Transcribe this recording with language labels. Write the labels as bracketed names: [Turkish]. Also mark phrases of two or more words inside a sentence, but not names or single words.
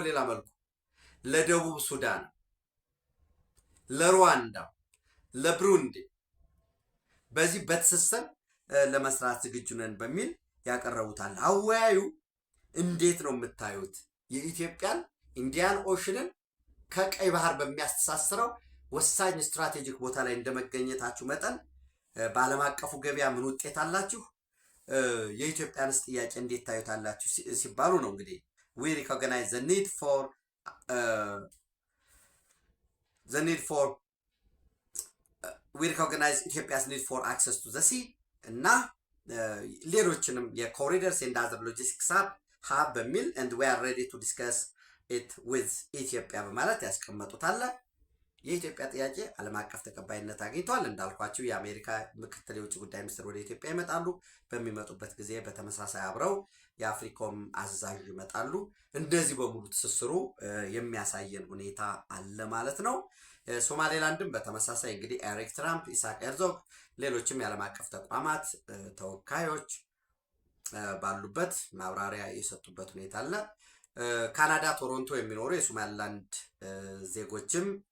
[Amharic] በሌላ መልኩ ለደቡብ ሱዳን፣ ለሩዋንዳ፣ ለብሩንዲ በዚህ በትስስር ለመስራት ዝግጁ ነን በሚል ያቀረቡታል። አወያዩ እንዴት ነው የምታዩት? የኢትዮጵያን ኢንዲያን ኦሽንን ከቀይ ባህር በሚያስተሳስረው ወሳኝ ስትራቴጂክ ቦታ ላይ እንደመገኘታችሁ መጠን በዓለም አቀፉ ገበያ ምን ውጤት አላችሁ? የኢትዮጵያንስ ጥያቄ እንዴት ታዩታላችሁ ሲባሉ ነው እንግዲህ [English] we recognize the need for we recognize Ethiopia's need for access to the sea [Amharic] እና ሌሎችንም [English] የኮሪደርስ and other logistics hub በሚል and we are ready to discuss it with Ethiopia [Amharic] በማለት ያስቀመጡታል። የኢትዮጵያ ጥያቄ ዓለም አቀፍ ተቀባይነት አግኝቷል። እንዳልኳችሁ የአሜሪካ ምክትል የውጭ ጉዳይ ሚኒስትር ወደ ኢትዮጵያ ይመጣሉ። በሚመጡበት ጊዜ በተመሳሳይ አብረው የአፍሪኮም አዛዥ ይመጣሉ። እንደዚህ በሙሉ ትስስሩ የሚያሳየን ሁኔታ አለ ማለት ነው። ሶማሌላንድም በተመሳሳይ እንግዲህ ኤሪክ ትራምፕ፣ ኢስሐቅ ሄርዞግ፣ ሌሎችም የዓለም አቀፍ ተቋማት ተወካዮች ባሉበት ማብራሪያ የሰጡበት ሁኔታ አለ። ካናዳ ቶሮንቶ የሚኖሩ የሶማሌላንድ ዜጎችም